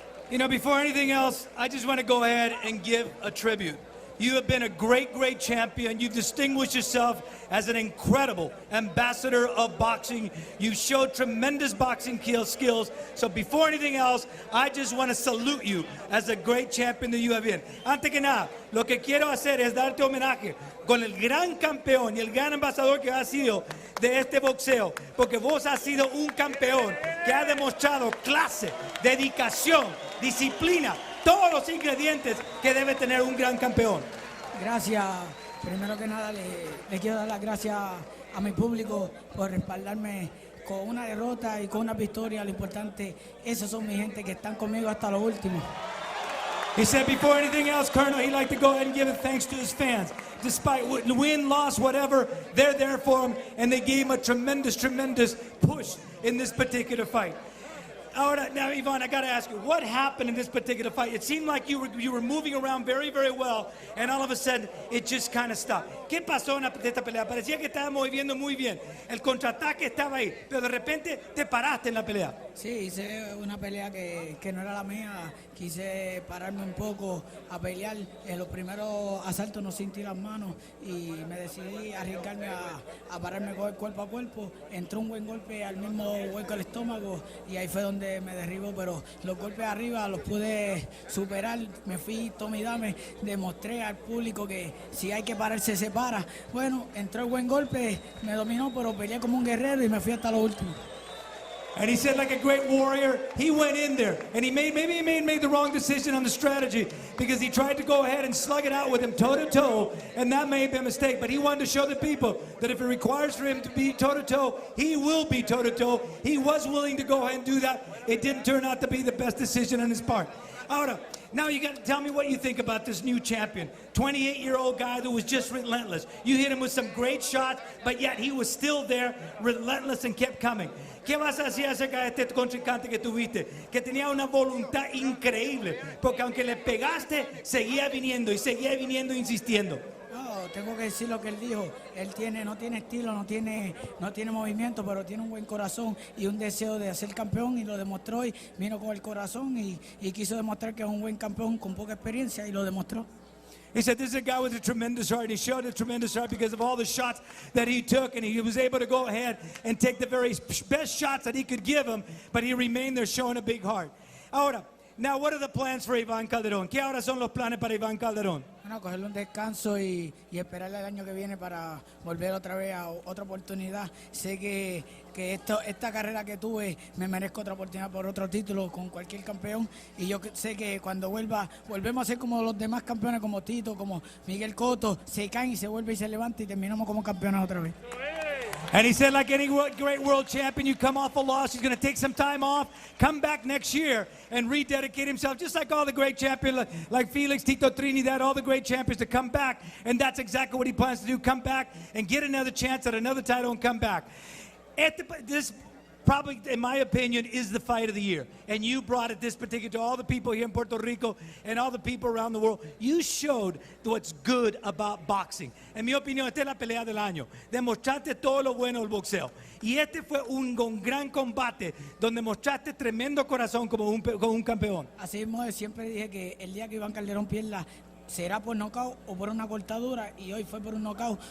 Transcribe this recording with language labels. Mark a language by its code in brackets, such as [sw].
[en] You know, before anything else, I just want to go ahead and give a tribute. You have been a great, great champion. You've distinguished yourself as an incredible ambassador of boxing. You showed tremendous boxing skills. So before anything else, I just want to salute you as a great champion that you have been. [es] Antes que nada, lo que quiero hacer es darte homenaje con el gran campeón y el gran embajador que has sido de este boxeo, porque vos has sido un campeón que ha demostrado clase, dedicación, disciplina, todos los ingredientes que debe tener un gran campeón. Gracias. Primero que nada, le quiero dar las gracias a mi público por respaldarme con una derrota y con una victoria. Lo importante, esos son mi gente que están conmigo hasta lo último. [en] He said before anything else, Colonel, he'd like to go ahead and give thanks to his fans. Despite win, loss, whatever, they're there for him, and they gave him a tremendous, tremendous push in this particular fight. [es] Ahora, [en] now, Ivan, I got to ask you, what happened in this particular fight? It seemed like you were moving around very, very well, and all of a sudden, it just kind of stopped. [es] ¿Qué pasó en esta pelea? Parecía que estaba moviendo muy bien. El contraataque estaba ahí, pero de repente te paraste en la pelea. Sí, hice una pelea que no era la mía. Quise pararme un poco a pelear. En los primeros asaltos no sentí las manos y me decidí arriesgarme a pararme cuerpo a cuerpo. Entró un buen golpe al mismo hueco al estómago y ahí fue donde me derribó, pero los golpes arriba los pude superar. Me fui tome y dame, demostré al público que si hay que pararse se para. Bueno, entró el buen golpe, me dominó, pero peleé como un guerrero y me fui hasta lo último. [en] And he said, like a great warrior, he went in there and maybe he made the wrong decision on the strategy because he tried to go ahead and slug it out with him toe to toe, and that may have been a mistake. But he wanted to show the people that if it requires for him to be toe to toe, he will be toe to toe. He was willing to go ahead and do that. It didn't turn out to be the best decision on his part. [es] Ahora, [en] now you got to tell me what you think about this new champion. 28-year-old guy that was just relentless. You hit him with some great shots, but yet he was still there, relentless, and kept coming. [es] ¿Qué vas a decir acerca de este contrincante que tuviste? Que tenía una voluntad increíble, porque aunque le pegaste, seguía viniendo e insistiendo. No, tengo que decir lo que él dijo. Él no tiene estilo, no tiene movimiento, pero tiene un buen corazón y un deseo de ser campeón, y lo demostró, y vino con el corazón y quiso demostrar que es un buen campeón con poca experiencia, y lo demostró. [en] He said this is a guy with a tremendous heart. He showed a tremendous heart because of all the shots that he took, and he was able to go ahead and take the very best shots that he could give him, but he remained there showing a big heart. [es] Ahora, [en] now what are the plans for Iván Calderón? [es] ¿Qué ahora son los planes para Iván Calderón? Bueno, cogerle un descanso y esperarle el año que viene para volver otra vez a otra oportunidad. Sé que esta carrera que tuve me merezco otra oportunidad por otro título con cualquier campeón, y yo sé que cuando volvemos a ser como los demás campeones, como Tito, como Miguel Cotto, se caen y se vuelve y se levanta y terminamos como campeones otra vez. [en] And he said, like any great world champion, you come off a loss, he's going to take some time off, come back next year, and rededicate himself, just like all the great champions, like Felix, Tito Trinidad, all the great champions, to come back. And that's exactly what he plans to do, come back and get another chance at another title and come back. This probably, in my opinion, is the fight of the year. And you brought it this particular to all the people here in Puerto Rico and all the people around the world. You showed what's good about boxing. [es] En mi opinión, esta es la pelea del año. Demostraste todo lo bueno del boxeo. Y este fue un gran combate donde mostraste tremendo corazón como un campeón. Así mismo, siempre dije que el día que Iván Calderón pierda, será por nocaut o por una cortadura, y hoy fue por un nocaut.